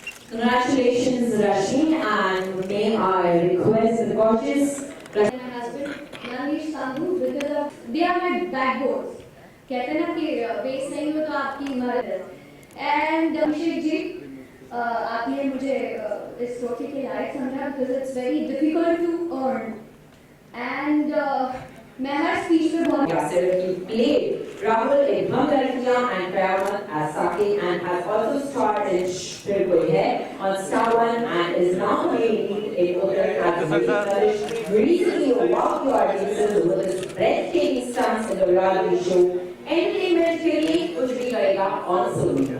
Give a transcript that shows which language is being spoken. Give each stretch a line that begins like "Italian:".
English: Congratulations, Rashmi, and may I request the gorgeous My husband, Nanish Sandhu, because of they are my backbones.
Hindi: कहते हैं ना कि base नहीं हो तो आपकी इमारत है. And अभिषेक जी, आपने मुझे इस ट्रॉफी के लायक समझा
English: because it's very difficult to earn.
Hindi: And मैं हर स्पीच में बहुत
English: Yasser. He played Rahul in Hum Ladkiyan and Qayamat as Saki and has also starred in Shri Koi Hai on Star One and is now playing lead in Uttar as Nalish. Recently walked the audiences with his breathtaking stunts in the reality show Entertainment के लिए कुछ भी करेगा on Sony.